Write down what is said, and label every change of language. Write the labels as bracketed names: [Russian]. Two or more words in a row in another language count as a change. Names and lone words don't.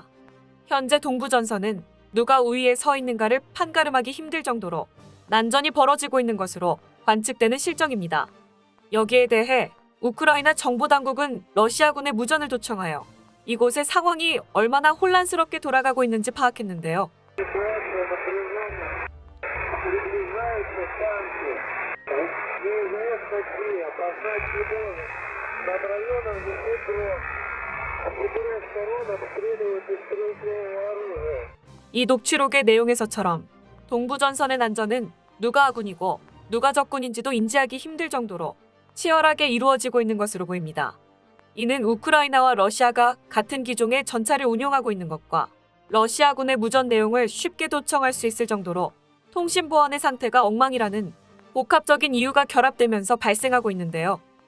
[Korean] 현재 동부전선은 누가 우위에 서 있는가를 판가름하기 힘들 정도로 난전이 벌어지고 있는 것으로 관측되는 실정입니다. 여기에 대해 우크라이나 정보당국은 러시아군의 무전을 도청하여 이곳의 상황이 얼마나 혼란스럽게 돌아가고 있는지 파악했는데요. [Russian] Ситуация напряженная. Приближаются танки. Неизвестно где. Опознать не можем. Над районом висит дрон. С четырех сторон обстреливают из стрелкового оружия. [Korean] 이 녹취록의 내용에서처럼 동부전선의 난전은 누가 아군이고 누가 적군인지도 인지하기 힘들 정도로 치열하게 이루어지고 있는 것으로 보입니다. 이는 우크라이나와 러시아가 같은 기종의 전차를 운용하고 있는 것과 러시아군의 무전 내용을 쉽게 도청할 수 있을 정도로 통신 보안의 상태가 엉망이라는 복합적인 이유가 결합되면서 발생하고 있는데요.